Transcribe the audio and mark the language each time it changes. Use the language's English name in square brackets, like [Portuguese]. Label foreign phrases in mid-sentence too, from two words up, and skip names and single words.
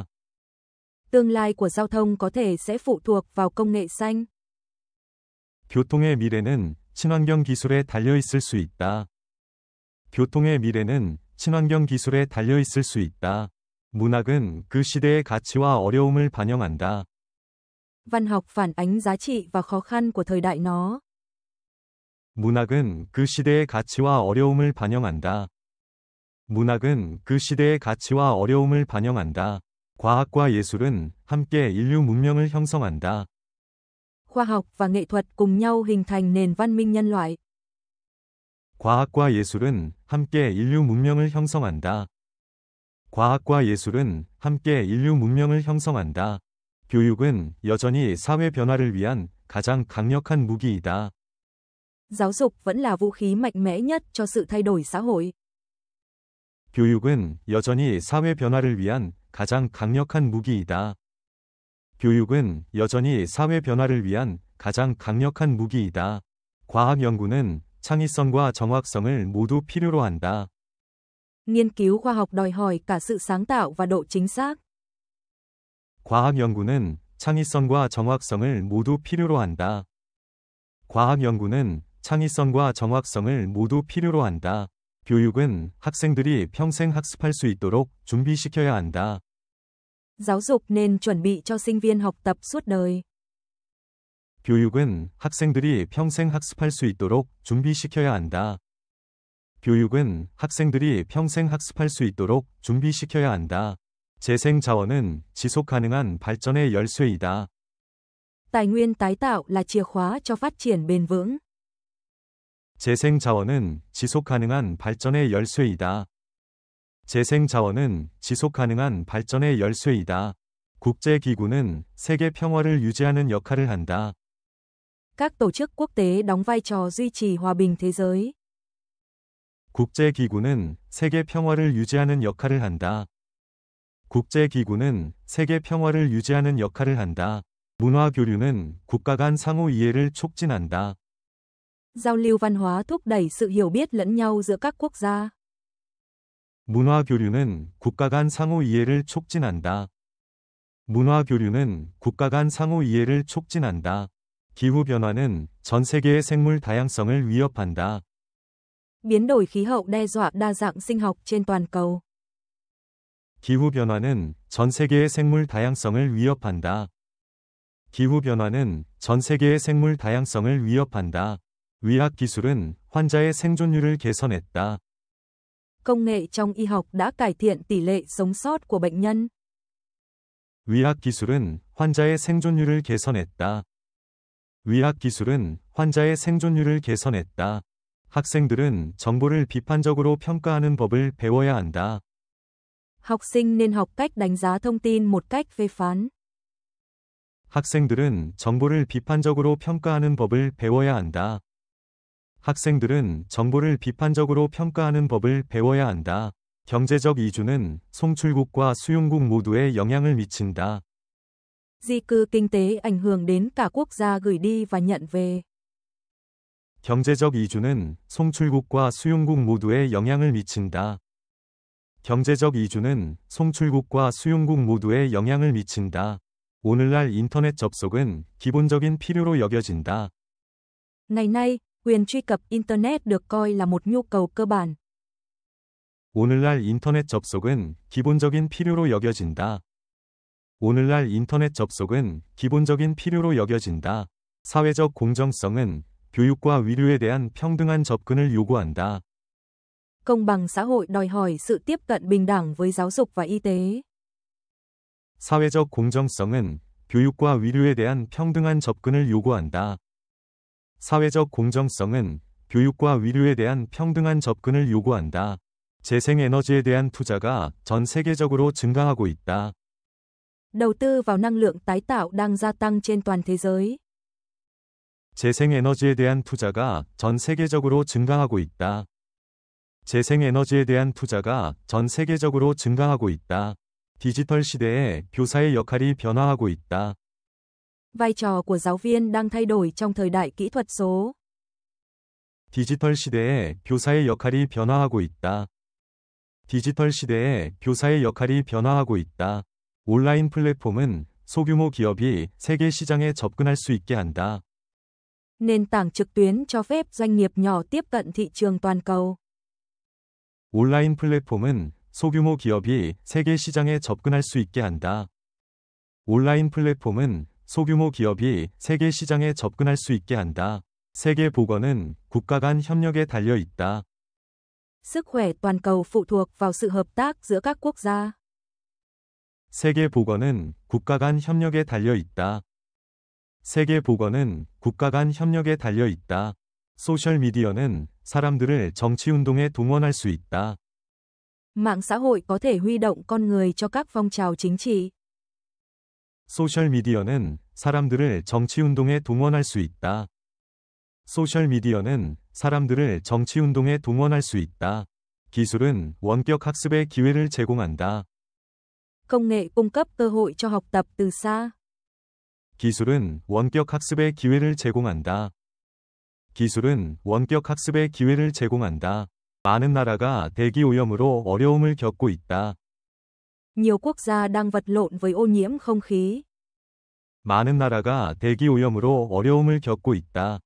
[Vietnamese] Tương lai của giao thông có thể sẽ phụ thuộc vào công nghệ xanh. [Korean] 교통의 미래는 친환경 기술에 달려 있을 수 있다. 교통의 미래는 친환경 기술에 달려 있을 수 있다. 문학은 그 시대의 가치와 어려움을 반영한다. [Vietnamese] Văn học phản ánh giá trị và khó khăn của thời đại nó. [Korean] 문학은 그 시대의 가치와 어려움을 반영한다. 문학은 그 시대의 가치와 어려움을 반영한다. 과학과 예술은 함께 인류 문명을 형성한다. [Vietnamese] Khoa học và nghệ thuật cùng nhau hình thành nền văn minh nhân loại. [Korean] 과학과 예술은 함께 인류 문명을 형성한다. 과학과 예술은 함께 인류 문명을 형성한다. 교육은 여전히 사회 변화를 위한 가장 강력한 무기이다. [Vietnamese] Giáo dục vẫn là vũ khí mạnh mẽ nhất cho sự thay đổi xã hội. [Korean] 교육은 여전히 사회 변화를 위한 가장 강력한 무기이다. 교육은 여전히 사회 변화를 위한 가장 강력한 무기이다. 과학 연구는 창의성과 정확성을 모두 필요로 한다. [Vietnamese] Nghiên cứu khoa học đòi hỏi cả sự sáng tạo và độ chính xác. [Korean] 과학 연구는 창의성과 정확성을 모두 필요로 한다. 과학 연구는 창의성과 정확성을 모두 필요로 한다. 교육은 학생들이 평생 학습할 수 있도록 준비시켜야 한다. [Vietnamese] Giáo dục nên chuẩn bị cho sinh viên học tập suốt đời. [Korean] 교육은 학생들이 평생 학습할 수 있도록 준비시켜야 한다. 교육은 학생들이 평생 학습할 수 있도록 준비시켜야 한다. 재생 자원은 지속 가능한 발전의 열쇠이다. [Vietnamese] Tài nguyên tái tạo là chìa khóa cho phát triển bền vững. [Korean] 재생 자원은 지속 가능한 발전의 열쇠이다. 재생 자원은 지속 가능한 발전의 열쇠이다. 국제 기구는 세계 평화를 유지하는 역할을 한다. [Vietnamese] Các tổ chức quốc tế đóng vai trò duy trì hòa bình thế giới. [Korean] 국제 기구는 세계 평화를 유지하는 역할을 한다. 국제 기구는 세계 평화를 유지하는 역할을 한다. 문화 교류는 국가 간 상호 이해를 촉진한다. [Vietnamese] Giao lưu văn hóa thúc đẩy sự hiểu biết lẫn nhau giữa các quốc gia. [Korean] 문화 교류는 국가 간 상호 이해를 촉진한다. 문화 교류는 국가 간 상호 이해를 촉진한다. 기후 변화는 전 세계의 생물 다양성을 위협한다. [Vietnamese] Biến đổi khí hậu đe dọa đa dạng sinh học trên toàn cầu. [Korean] 기후 변화는 전 세계의 생물 다양성을 위협한다. 기후 변화는 전 세계의 생물 다양성을 위협한다. 의학 기술은 환자의 생존율을 개선했다. [Vietnamese] Công nghệ trong y học đã cải thiện tỷ lệ sống sót của bệnh nhân. [Korean] 의학 기술은 환자의 생존율을 개선했다. 의학 기술은 환자의 생존율을 개선했다. 학생들은 정보를 비판적으로 평가하는 법을 배워야 한다. [Vietnamese] Học sinh nên học cách đánh giá thông tin một cách phê phán. [Korean] 학생들은 정보를 비판적으로 평가하는 법을 배워야 한다. 학생들은 정보를 비판적으로 평가하는 법을 배워야 한다. 경제적 이주는 송출국과 수용국 모두에 영향을 미친다. [Vietnamese] Di cư kinh tế ảnh hưởng đến cả quốc gia gửi đi và nhận về. [Korean] 경제적 이주는 송출국과 수용국 모두에 영향을 미친다. 경제적 이주는 송출국과 수용국 모두에 영향을 미친다. 오늘날 인터넷 접속은 기본적인 필요로 여겨진다. [Vietnamese] Ngày nay, quyền truy cập Internet được coi là một nhu cầu cơ bản. [Korean] 오늘날 인터넷 접속은 기본적인 필요로 여겨진다. 오늘날 인터넷 접속은 기본적인 필요로 여겨진다. 사회적 공정성은 교육과 의료에 대한 평등한 접근을 요구한다. [Vietnamese] Công bằng xã hội đòi hỏi sự tiếp cận bình đẳng với giáo dục và y tế. [Korean] 사회적 공정성은 교육과 의료에 대한 평등한 접근을 요구한다. 사회적 공정성은 교육과 의료에 대한 평등한 접근을 요구한다. 재생에너지에 대한 투자가 전 세계적으로 증가하고 있다. [Vietnamese] Đầu tư vào năng lượng tái tạo đang gia tăng trên toàn thế giới. [Korean] 재생에너지에 대한 투자가 전 세계적으로 증가하고 있다. 재생에너지에 대한 투자가 전 세계적으로 증가하고 있다. 디지털 시대에 교사의 역할이 변화하고 있다. [Vietnamese] Vai trò của giáo viên đang thay đổi trong thời đại kỹ thuật số. [Korean] 디지털 시대에 교사의 역할이 변화하고 있다. 디지털 시대에 교사의 역할이 변화하고 있다. 온라인 플랫폼은 소규모 기업이 세계 시장에 접근할 수 있게 한다. [Vietnamese] Nền tảng trực tuyến cho phép doanh nghiệp nhỏ tiếp cận thị trường toàn cầu. [Korean] 온라인 플랫폼은 소규모 기업이 세계 시장에 접근할 수 있게 한다. 온라인 플랫폼은 소규모 기업이 세계 시장에 접근할 수 있게 한다. 세계 보건은 국가 간 협력에 달려 있다. [Vietnamese] Sức khỏe toàn cầu phụ thuộc vào sự hợp tác giữa các quốc gia. [Korean] 세계 보건은 국가 간 협력에 달려 있다. 세계 보건은 국가 간 협력에 달려 있다. 소셜 미디어는 사람들을 정치운동에 동원할 수 있다. [Vietnamese] Mạng xã hội có thể huy động con người cho các phong trào chính trị. [Korean] 소셜미디어는 사람들을 정치운동에 동원할 수 있다. 소셜미디어는 사람들을 정치운동에 동원할 수 있다. 기술은 원격 학습의 기회를 제공한다. [Vietnamese] Công nghệ cung cấp cơ hội cho học tập từ xa. [Korean] 기술은 원격 학습의 기회를 제공한다. 기술은 원격 학습의 기회를 제공한다. 많은 나라가 대기 오염으로 어려움을 겪고 있다. [Vietnamese] Nhiều quốc gia đang vật lộn với ô nhiễm không khí. [Korean] 많은 나라가 대기 오염으로 어려움을 겪고 있다.